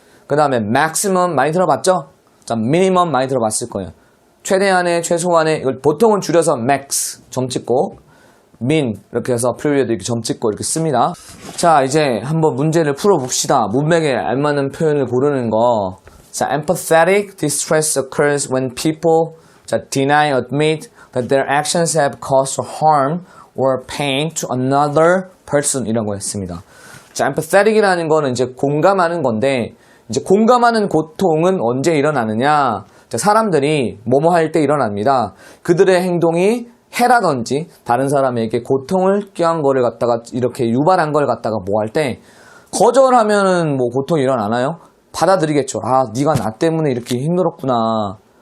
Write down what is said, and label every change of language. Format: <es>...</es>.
<ko>그 다음에 maximum 많이 들어봤죠? 자, minimum 많이 들어봤을 거예요. 최대한의, 최소한의, 이걸 보통은 줄여서 max, 점 찍고, min, 이렇게 해서 period 이렇게 점 찍고 이렇게 씁니다. 자, 이제 한번 문제를 풀어봅시다. 문맥에 알맞는 표현을 고르는 거.</ko> <en>자, empathetic distress occurs when people deny, admit that their actions have caused harm or pain to another person</en> <ko>이라고 했습니다. 자, empathetic이라는 거는 이제 공감하는 건데, 이제 공감하는 고통은 언제 일어나느냐? 사람들이 뭐뭐 할 때 일어납니다. 그들의 행동이 해라든지 다른 사람에게 고통을 꾀한 거를 갖다가 이렇게 유발한 걸 갖다가 뭐 할 때 거절하면은 뭐 고통이 일어나나요? 받아들이겠죠. 아, 네가 나 때문에 이렇게 힘들었구나.</ko>